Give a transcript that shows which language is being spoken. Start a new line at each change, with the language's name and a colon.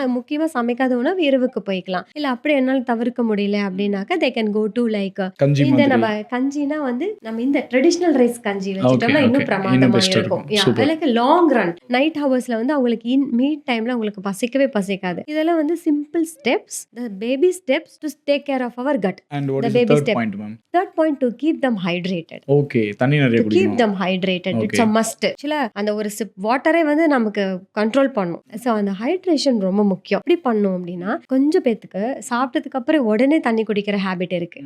Tamil: முக்கியமா சமைக்காத உணவு இரவுக்கு போய்க்கலாம். இல்ல அப்படி என்னால தவிர்க்க முடியல அப்படின்னாக்கா
English: they can go to like
Tamil: இந்த நம்ம கஞ்சினா வந்து நம்ம இந்த ட்ரெடிஷனல் ரைஸ் கஞ்சி வச்சிட்டோம்னா இன்னும் பிரமாதமா இருக்கும். அதுக்கு லாங் ரன் நைட் ஹவர்ஸ்ல வந்து அவங்களுக்கு மீட் டைம்ல அவங்களுக்கு பசிக்கவே பசிக்காது. இதெல்லாம் வந்து
English: Simple steps, the baby steps to take care of our gut. And what is the third point, ma'am? Third point, to keep them hydrated.
Tamil: Okay, தண்ணி நிறைய குடிக்கணும்.
English: keep them hydrated. It's a must.
Tamil: actually அந்த ஒரு chip வாட்டரே வந்து நமக்கு control பண்ணும். So அந்த hydration ரொம்ப முக்கியம். எப்படி பண்ணும் அப்படின்னா, கொஞ்சம் பேத்துக்கு சாப்பிட்டதுக்கு அப்புறம் உடனே தண்ணி குடிக்கிற ஹேபிட் இருக்கு.